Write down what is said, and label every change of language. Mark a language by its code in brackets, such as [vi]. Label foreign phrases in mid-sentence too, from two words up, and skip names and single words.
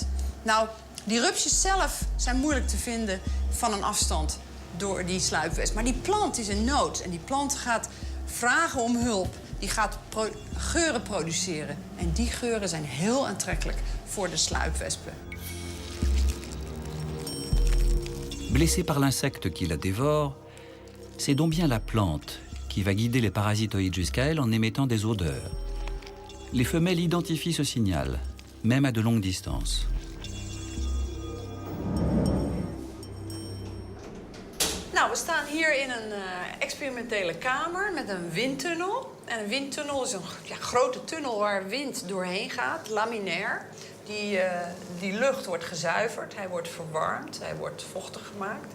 [nl] Nou, die rupsjes zelf zijn moeilijk te vinden van een afstand door die sluipwesp. Maar die plant is in nood en die plant gaat vragen om hulp. Die gaat geuren produceren. En die geuren zijn heel aantrekkelijk voor de sluipwespen. [fr] Blessé par l'insecte qui la dévore, c'est donc bien la plante qui va guider les parasitoïdes jusqu'à elle en émettant des odeurs. Les femelles identifient ce signal, même à de longues distances. [nl] Nou, we staan hier in een experimentele kamer met een windtunnel. En een windtunnel is een grote tunnel waar wind doorheen gaat, laminair. Die lucht wordt gezuiverd, hij wordt verwarmd, hij wordt vochtig gemaakt.